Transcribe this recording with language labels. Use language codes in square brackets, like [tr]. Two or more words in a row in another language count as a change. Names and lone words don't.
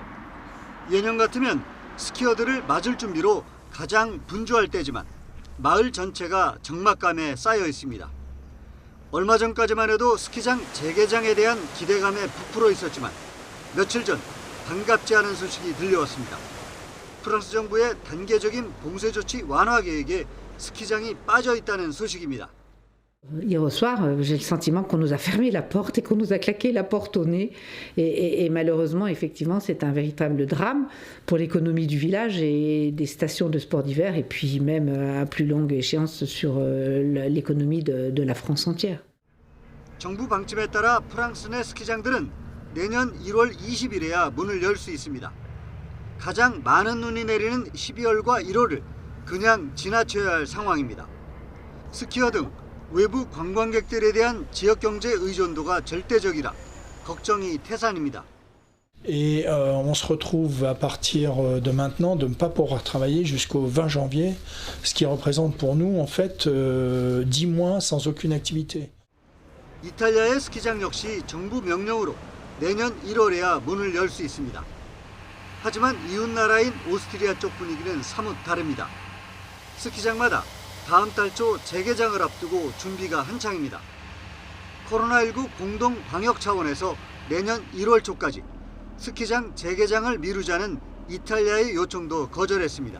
[ko] 예년 같으면 스키어들을 맞을 준비로 가장 분주할 때지만 마을 전체가 적막감에 쌓여 있습니다. 얼마 전까지만 해도 스키장 재개장에 대한 기대감에 부풀어 있었지만 며칠 전 반갑지 않은 소식이 들려왔습니다. 프랑스 정부의 단계적인 봉쇄 조치 완화 계획에 스키장이 빠져 있다는 소식입니다. [fr] Hier soir, j'ai le sentiment qu'on nous a fermé la porte et qu'on nous a claqué la porte au nez. Et malheureusement, effectivement, c'est un véritable drame pour l'économie du village et des stations de sport d'hiver, et puis même à plus longue échéance sur l'économie de la France entière. [ko] 정부 방침에 따라 프랑스 내 스키장들은 내년 1월 20일에야 문을 열 수 있습니다. 가장 많은 눈이 내리는 12월과 1월을 그냥 지나쳐야 할 상황입니다. 스키어 등 외부 관광객들에 대한 지역 경제 의존도가 절대적이라 걱정이 태산입니다. [fr] Et on se retrouve à partir de maintenant de ne pas pouvoir travailler jusqu'au 20 janvier, ce qui représente pour nous en fait 10 mois sans aucune activité. [ko] 이탈리아의 스키장 역시 정부 명령으로 내년 1월에야 문을 열 수 있습니다. 하지만 이웃 나라인 오스트리아 쪽 분위기는 사뭇 다릅니다. 스키장마다 다음 달 초 재개장을 앞두고 준비가 한창입니다. 코로나19 공동 방역 차원에서 내년 1월 초까지 스키장 재개장을 미루자는 이탈리아의 요청도 거절했습니다.